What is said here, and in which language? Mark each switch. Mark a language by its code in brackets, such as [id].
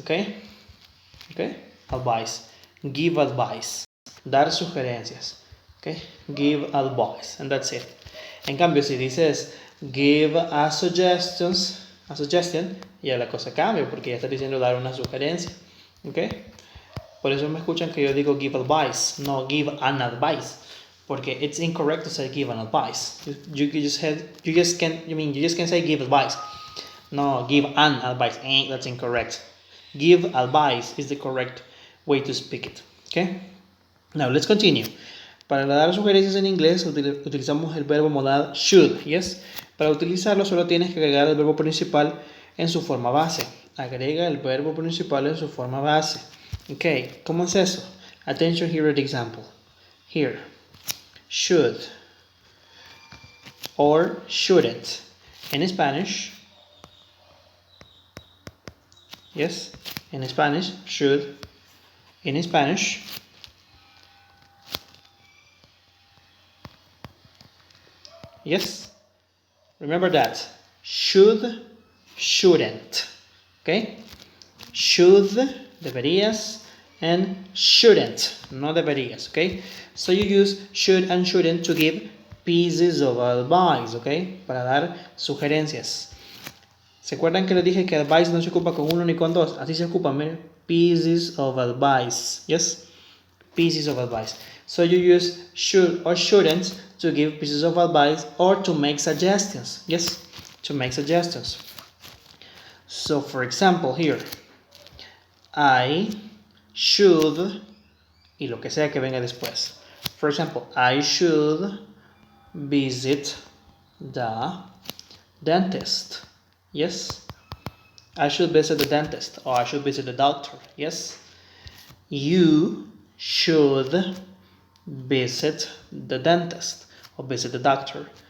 [en] ¿Ok? ¿Ok? Advice. Give advice. [es] Dar sugerencias. [en] ¿Ok? Give advice. And that's it. [es] En cambio, si dices [en] give a suggestion, [es] ya la cosa cambia porque ya estás diciendo dar una sugerencia, ¿ok? Por eso me escuchan que yo digo [en] give advice, [es] no [en] give an advice, [es] porque [en] it's incorrect to say give an advice. You just can't say give advice. No, give an advice. That's incorrect. Give advice is the correct way to speak it, okay? Now let's continue. [es] Para dar sugerencias en inglés utilizamos el verbo modal should, yes. Para utilizarlo solo tienes que agregar el verbo principal en su forma base. Agrega el verbo principal en su forma base. Ok, ¿cómo es eso? [en] Attention here at the example. Here, should or shouldn't. In Spanish, Yes, in Spanish, should. In Spanish, yes, remember that. Should, shouldn't. Okay? Should, [es] deberías, [en] and shouldn't, [es] no deberías. [en] Okay? So you use should and shouldn't to give pieces of advice. [es] Okay? Para dar sugerencias. ¿Se acuerdan que les dije que advice no se ocupa con uno ni con dos? Así se ocupa, miren. [en] Pieces of advice. [es] Yes? Pieces of advice. [en] So you use should or shouldn't to give pieces of advice or to make suggestions. Yes? To make suggestions. So for example, here, I should, [es] y lo que sea que venga después. [en] For example, I should visit the dentist. Yes? I should visit the dentist, or I should visit the doctor. Yes? You should visit the dentist or visit the doctor.